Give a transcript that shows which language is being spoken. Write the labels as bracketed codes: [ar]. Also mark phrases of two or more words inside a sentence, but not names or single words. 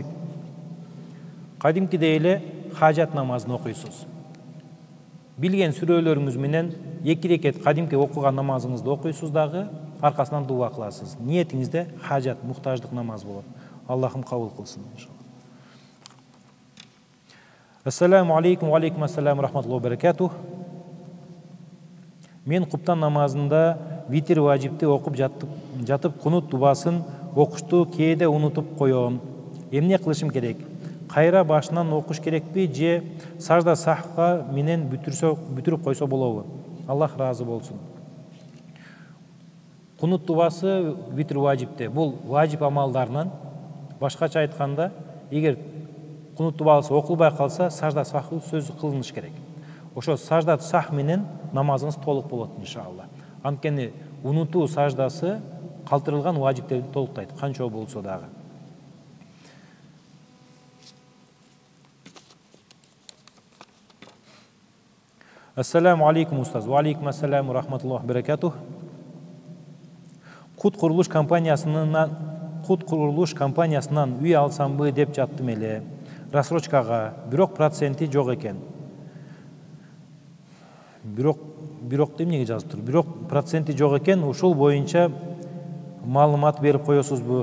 [ky] Кадимкидей эле хажат намазын окуйсуз. Билген сүрөлөрүңүз менен эки рекет кадимки окуган намазыңызды окуйсуз дагы, аркасынан дуа кыласыз. Ниетиңизде хажат, муктаждык намаз болот. Аллахым кабыл кылсын иншалла. [ar] السلام عليكم، وعليكم السلام، رحمة الله وبركاته. [ky] Мен куптан намазында витир важипти окуп жатып кунут дубасын окушту кээде унутуп коём. Эмне кылышым керек? Кайра башынан окуш керекпи же сажда сахка менен бүтүрүп койсо болобу? Аллах разы болсун. Кунут дубасы витир важипте. Бул важип амалдарынан. Башкача айтканда, эгер кунут дубасы окулбай калса, сажда сахы сөзү кылыныш керек. Ошо сажда сах менен намазыңыз толук болот иншалла. Анткени унутуу саждасы калтырылган важиптерди толуктайт, канча болсо дагы. [ar] السلام عليكم устаз. وعليكم السلام، رحمة الله وبركاته. [ky] Кут курулуш компаниясынан үй алсамбы деп жаттым эле. Рассрочкага, бирок проценти жок экен. Бирок эмнеге жазып тур? Бирок проценти жок экен, ушул боюнча маалымат берип коесузбу?